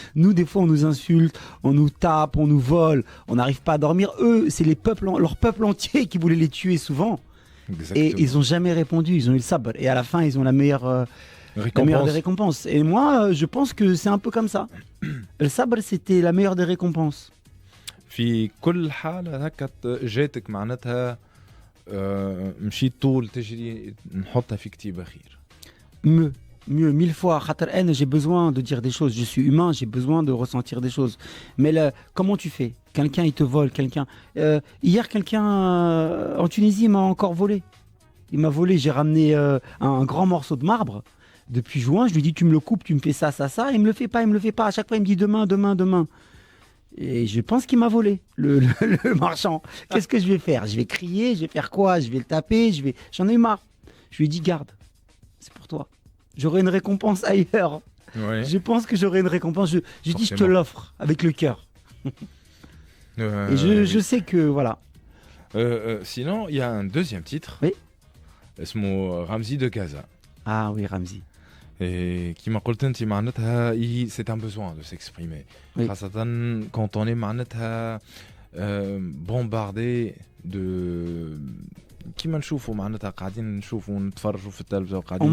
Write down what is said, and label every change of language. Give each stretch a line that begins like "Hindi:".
French: Nous, des fois, on nous insulte, on nous tape, on nous vole, on n'arrive pas à dormir. Eux, c'est leur peuple entier qui voulait les tuer souvent. Exactement. Et ils n'ont jamais répondu. Ils ont eu le sabre. Et à la fin, ils ont la meilleure des récompenses. Et moi, je pense que c'est un peu comme ça. Le sabre, c'était la meilleure des récompenses.
Arabic: في كل حالة هكا جاتك معناتها مشيت طول تجري نحطها في كتيبة خير.
French: Mieux, 1000 fois. J'ai besoin de dire des choses. Je suis humain, j'ai besoin de ressentir des choses. Mais comment tu fais? Quelqu'un, il te vole. Hier, quelqu'un en Tunisie m'a encore volé. Il m'a volé. J'ai ramené un grand morceau de marbre. Depuis juin, je lui dis, tu me le coupes, tu me fais ça. Il me le fait pas. À chaque fois, il me dit demain. Et je pense qu'il m'a volé, le marchand. Qu'est-ce que je vais faire? Je vais crier, je vais faire quoi? Je vais le taper, j'en ai eu marre. Je lui ai dit, garde. C'est pour toi. J'aurai une récompense ailleurs. Ouais. Je pense que j'aurai une récompense. Je dis, je te l'offre avec le cœur. Et je sais que, voilà. Sinon, il y a un deuxième titre. Oui. C'est Ramzi de Gaza. Ah oui, Ramzi. Et qui m'a dit, c'est un besoin de s'exprimer. Oui. Quand on est bombardé de...
Arabic: كيما نشوفوا معناتها قاعدين نشوفوا نتفرجوا في التلفزيون قاعدين